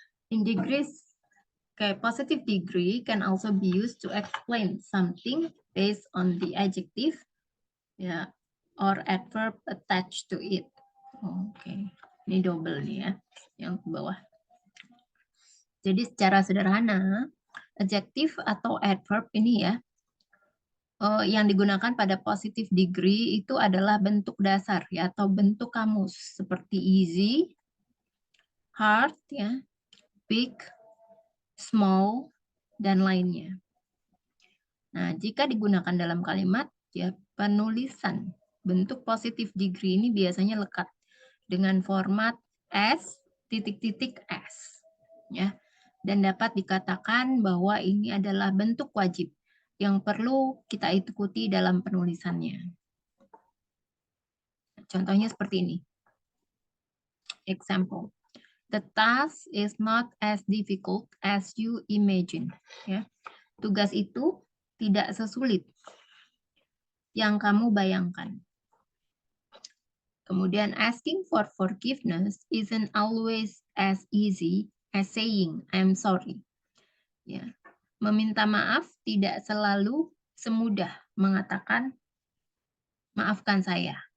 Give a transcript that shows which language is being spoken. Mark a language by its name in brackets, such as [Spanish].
[English] In degrees, positive degree can also be used to explain something based on the adjective ya or adverb attached to it. [Indonesian] Oke. Ini double nih ya, yang ke bawah. Jadi secara sederhana, adjective atau adverb ini ya, yang digunakan pada positive degree itu adalah bentuk dasar ya atau bentuk kamus seperti easy, hard ya, big, small, dan lainnya. Nah, jika digunakan dalam kalimat ya penulisan bentuk positive degree ini biasanya lekat dengan format S, titik-titik S ya. Dan dapat dikatakan bahwa ini adalah bentuk wajib yang perlu kita ikuti dalam penulisannya. contohnya seperti ini. Example. [English] The task is not as difficult as you imagine. [Indonesian] Ya. Tugas itu tidak sesulit yang kamu bayangkan. Kemudian [English] asking for forgiveness isn't always as easy as saying I'm sorry. [Indonesian] Ya. Meminta maaf tidak selalu semudah mengatakan maafkan saya.